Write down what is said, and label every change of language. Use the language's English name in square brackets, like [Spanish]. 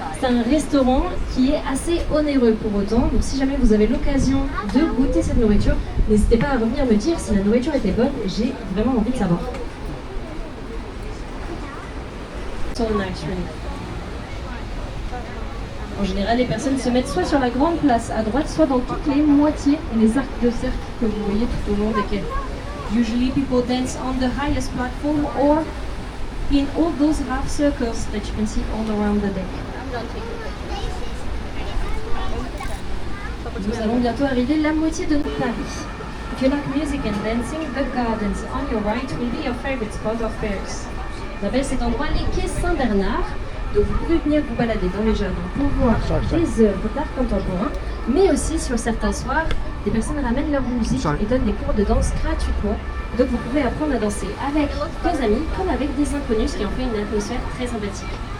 [French] C'est un restaurant qui est assez onéreux pour autant, donc si jamais vous avez l'occasion de goûter cette nourriture, n'hésitez pas à revenir me dire si la nourriture était bonne, j'ai vraiment envie de savoir. En général, les personnes se mettent soit sur la grande place à droite, soit dans toutes les moitiés et les arcs de cercle que vous voyez tout au long des quais. [English] Usually people dance on the highest platform or in all those half circles that you can see all around the deck. [French] Nous allons bientôt arriver la moitié de Paris. [English] If you like music and dancing, the gardens on your right will be your favorite spot of Paris. [French] On appelle cet endroit les quais Saint-Bernard. Donc vous pouvez venir vous balader dans les jardins pour voir des œuvres d'art contemporain, mais aussi sur certains soirs, des personnes ramènent leur musique et donnent des cours de danse gratuitement. Donc vous pouvez apprendre à danser avec vos amis comme avec des inconnus, ce qui en fait une atmosphère très sympathique.